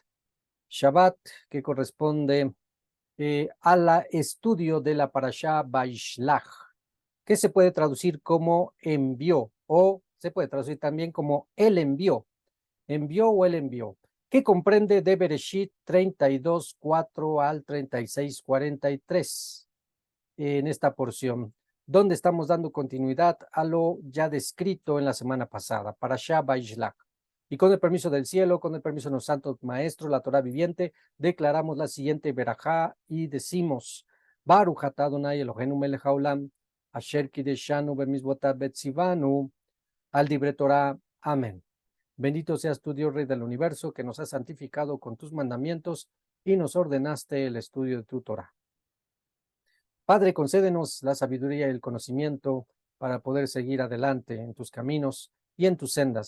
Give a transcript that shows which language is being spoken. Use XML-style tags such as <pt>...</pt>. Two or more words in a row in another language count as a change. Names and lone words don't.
<es>Shabbat que corresponde al estudio de la</es> <he>פרשת וישלח,</he> <es>que se puede traducir como envió, o se puede traducir también como el envió o el envió, que comprende de Bereshit 32:4 al 36:43 en esta porción, donde estamos dando continuidad a lo ya descrito en la semana pasada,</es> <he>פרשת וישלח.</he> <es>Y con el permiso del cielo, con el permiso de los santos maestros, la Torah viviente, declaramos la siguiente verajá y decimos:</es> <he>ברוך אתה ה' אלוהינו מלך העולם, אשר קדשנו במצוותיו וציוונו, על דברי תורה.</he> <es>Amén. Bendito seas tú, Dios, Rey del universo, que nos has santificado con tus mandamientos y nos ordenaste el estudio de tu Torah. Padre, concédenos la sabiduría y el conocimiento para poder seguir adelante en tus caminos y en tus sendas.</es>